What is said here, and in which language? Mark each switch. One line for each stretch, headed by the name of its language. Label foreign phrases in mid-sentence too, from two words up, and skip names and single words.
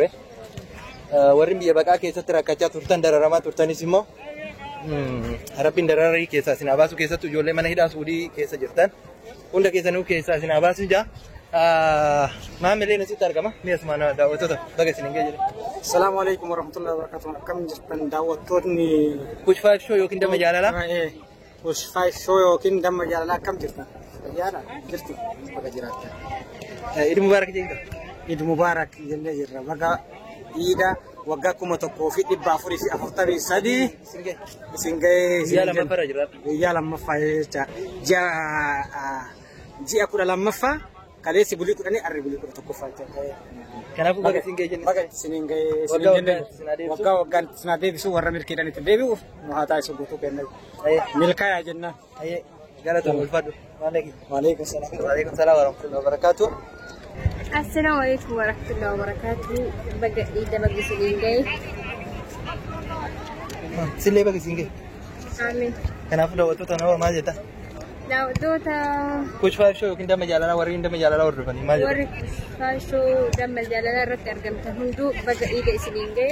Oromo: Warri biyya baqaa keessatti rakkachaa turtan dararamaa turtanis immoo rabbiin dararii keessaa isin baasu keessattuu ijoollee mana hidhaa Suudii keessa jirtan hunda keessanuu keessaa isin baasu jaa. Maamileen asitti argama. Mi'as mana daawwattoota baga isin ga'e jedhe.
Arabic: السلام عليكم ورحمة الله وبركاته.
Oromo: Akkam jirtan daawwattoonni Push 5 show yookiin damma jaalalaa. Push 5 show yookiin damma jaalalaa akkam jirtan? Fayyaadha jirtu baga jiraattan.
Arabic: عيد مبارك
Oromo: jedha.
Arabic: عيد مبارك
Oromo: jennee jirra. Baga Iida waggaa 1443 isin ga'e. Guyyaa lammaffaa jira. Guyyaa lammaffaa jecha ji'a 12ffaa kaleessi bulii 10 arri bulii 11ffaa. Kanaafuu baga isin ga'e jenne. Baga isin ga'e waggaa sinaa deebisuu warra mirkiidhaan itti deebi'uuf nu haa taasisu guutuu kenna. Milkaa'aa jennaan. Galatoomii ulfaadhu.
Arabic: وعليكم السلام. وعليكم السلام ورحمة الله وبركاته. السلام عليكم ورحمة الله وبركاته.
Oromo: Baga Iida baga isin ga'e. Sillee baga isin ga'e. Amiin. Kanaafuu daawwattoota nama maal jetta? Daawwattoota Push 5 show yookiin damma jaalalaa warri damma jaalalaa hordofanii maal jetta? warri faashoo damma jaalalaa irratti argamtan hunduu baga Iida isin ga'e.